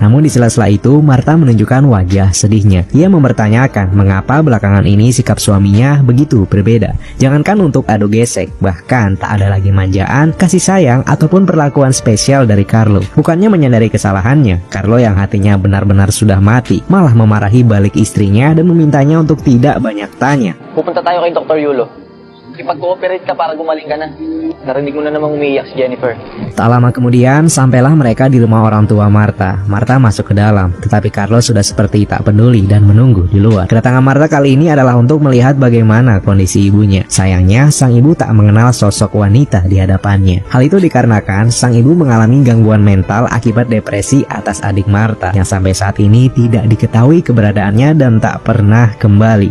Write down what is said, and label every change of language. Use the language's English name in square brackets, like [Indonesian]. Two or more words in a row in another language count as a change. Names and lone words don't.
[Indonesian] Namun di sela-sela itu Martha menunjukkan wajah sedihnya. Ia mempertanyakan mengapa belakangan ini sikap suaminya begitu berbeda. Jangankan untuk adu gesek, bahkan tak ada lagi manjaan, kasih sayang ataupun perlakuan spesial dari Carlo. Bukannya menyadari kesalahannya, Carlo yang hatinya benar-benar sudah mati malah memarahi balik istrinya dan memintanya untuk tidak banyak tanya. [Filipino] Pupunta tayo kay Dr. Yulo. Ipag-cooperate ka para gumaling ka na. Narinig mo na namang umiiyak si Jennifer. [Indonesian] Tak lama kemudian, sampailah mereka di rumah orang tua Martha. Martha masuk ke dalam, tetapi Carlo sudah seperti tak peduli dan menunggu di luar. Kedatangan Martha kali ini adalah untuk melihat bagaimana kondisi ibunya. Sayangnya, sang ibu tak mengenal sosok wanita di hadapannya. Hal itu dikarenakan sang ibu mengalami gangguan mental akibat depresi atas adik Martha, yang sampai saat ini tidak diketahui keberadaannya dan tak pernah kembali.